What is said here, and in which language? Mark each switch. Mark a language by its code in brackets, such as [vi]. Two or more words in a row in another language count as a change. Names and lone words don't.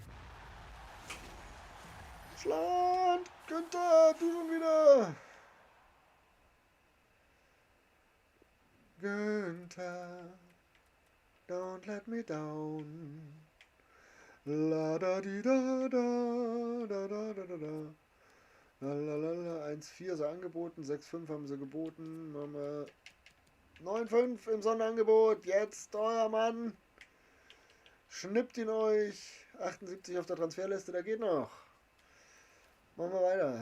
[de] Schland! Günther, du schon wieder! [en] Günther, don't let me down. La da di da da da da da da da. [de] Lalalala, 1,4 so angeboten, 6,5 haben sie geboten. Machen wir 9,5 im Sonderangebot. Jetzt euer Mann. Schnippt ihn euch. 78 auf der Transferliste, der geht noch. Machen wir weiter.